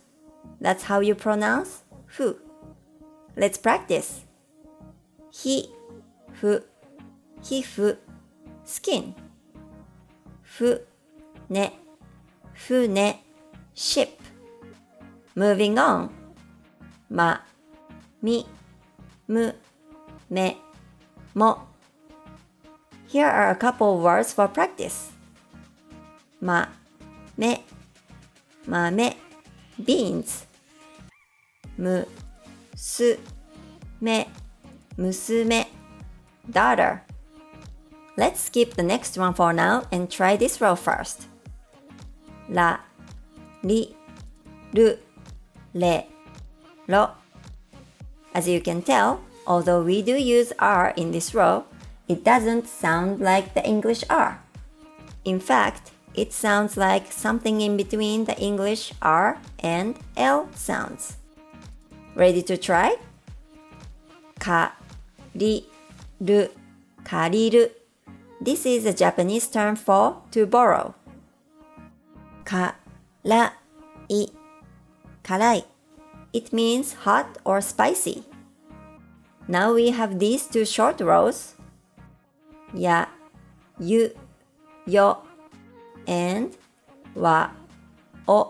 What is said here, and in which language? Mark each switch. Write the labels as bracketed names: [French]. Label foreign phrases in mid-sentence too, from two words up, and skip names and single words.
[English] That's how you pronounce fu. Let's practice. [Japanese] Hi, fu, hifu, [English] skin. [Japanese] Fu, ne, fune, ship. [English] Moving on. [Japanese] Ma, mi, mu, me, mo. [English] Here are a couple words for practice. [Japanese] Ma, me, mame, beans. Mu, su, me, musume, daughter. [English] Let's skip the next one for now and try this row first. [Japanese] La, li, ru, le, ro. [English] As you can tell, although we do use R in this row, it doesn't sound like the English R. In fact, it sounds like something in between the English R and L sounds. Ready to try? [Japanese] Ka, ri, ru, kariru. [English] This is a Japanese term for to borrow. [Japanese] Ka, ra, I, karai. [English] It means hot or spicy. Now we have these two short rows. [Japanese] Ya, yu, yo, and wa, o.